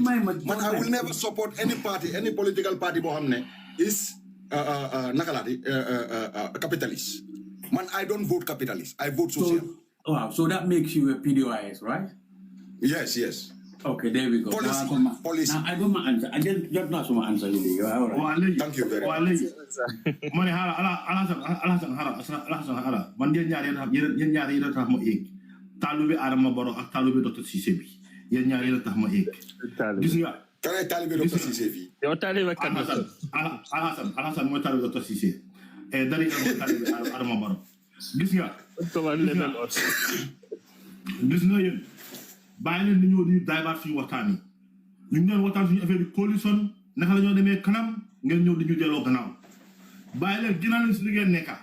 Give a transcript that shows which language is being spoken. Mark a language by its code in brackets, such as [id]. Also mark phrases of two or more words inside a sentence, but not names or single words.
[en] Man, I will never support any party, any political party is capitalist. Man, I don't vote capitalist. I vote social. So that makes you a PDOIS, right? Yes. Okay, there we go. Policy. Now I got my answer. I just not my answer. Thank you very much. [wo] Money man yen ñaar yi tax ma ek talibé Adama Barrow ak talibé Dr Cissé bi yen ñaar yi tax ma ek gis nga talibé Dr Cissé bi yow talibé kan Alassane mooy talibé Dr Cissé et dari mooy talibé Adama Barrow gis nga yéen bàyyi leen ni ñoo di daybaat suñu waxtaan yi ñu ngi doon waxtaan suñu affaire bi coalition naka la ñoo demee kanam ngeen ñëw di ñu delloo gannaaw bàyyi leen ginnaaw leen si li ngeen nekka